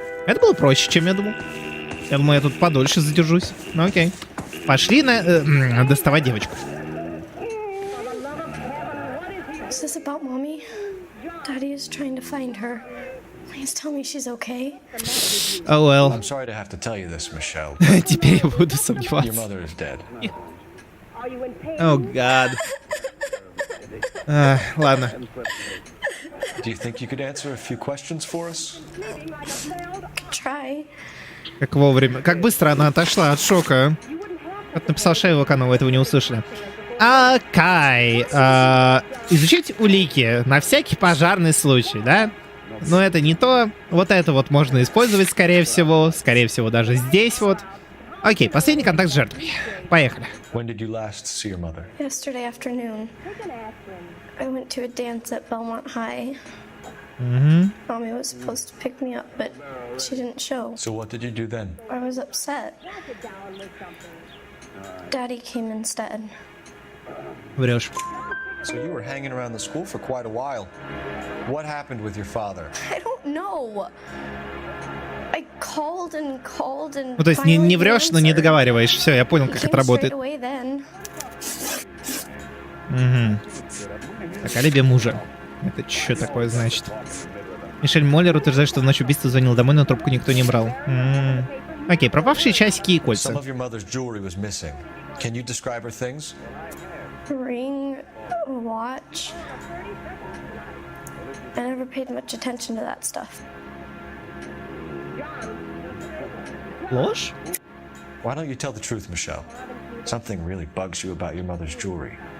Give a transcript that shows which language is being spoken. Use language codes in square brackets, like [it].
[ru] Это было проще, чем я думал. Я думаю, я тут подольше задержусь. Ну окей. Пошли доставать девочку. [en] Please tell me she's okay. Oh well. I'm sorry to have to tell you this, Michelle. [ru] Теперь я буду [en] Your [ru] сомневаться. [en] mother is dead. [ru] О, гад. Ладно. [en] Do you think you could answer a few questions for us? Try. [ru] Как вовремя. Как быстро она отошла от шока. Как написал Шейва, вы этого не услышали. Окей. Изучить улики на всякий пожарный случай, да? Но это не то. Вот это вот можно использовать, скорее всего. Скорее всего, даже здесь вот. Окей, последний контакт с жертвой. Поехали. [en] When did you last see your mother? Yesterday afternoon, I went to a dance at Belmont High. Mommy was supposed to pick me up, but she didn't show. So what did you do then? I was upset. Daddy came instead. [ru] Врешь. [en] So you were hanging around the school for quite a while. What happened with your father? I don't know. I called and called and. [ru] Ну, то есть не врешь, но не договариваешь. Все, я понял, как это работает. Так, алиби мужа. Это что такое значит? Мишель Моллер утверждает, что в ночь убийства звонил домой, но трубку никто не брал. Окей, пропавшие часики и кольца. [en] Some of your mother's jewelry was missing. Can you describe her things? Ring, watch. I never paid much attention to that stuff. [ru] Ложь? [en] Why don't you tell the truth, Michelle? Something really bugs you about your mother's jewelry.